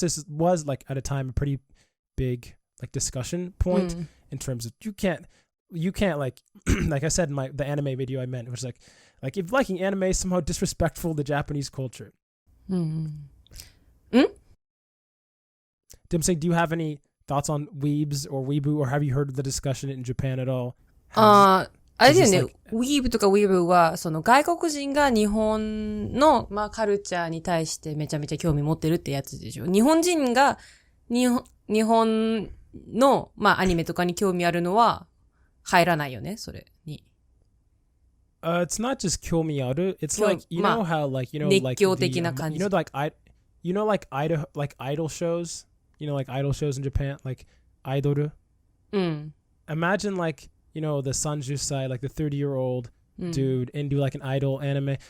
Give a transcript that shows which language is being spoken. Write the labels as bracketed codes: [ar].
[en] This was like at a time a pretty big like discussion point in terms of you can't like like I said in the anime video I meant, which is like if liking anime is somehow disrespectful to Japanese culture. Dimsing, do you have any thoughts on weebs or weeboo, or have you heard of the discussion in Japan at all? [ja] あれだよね、ウィーブとかウィーブは、その外国人が日本の、まあ、カルチャーに対してめちゃめちゃ興味持ってるってやつでしょ。日本人が日本の、まあ、アニメとかに興味あるのは入らないよね、それに。 [en] It's not just [ja] 興味ある. [en] It's like, you know how, like, you know, [ja] 熱狂的な感じ。 [en] You know, like idol shows? You know, like idol shows in Japan? Like, idol? Imagine, like, you know, the Sanjusai, like the 30-year-old dude into like an idol anime.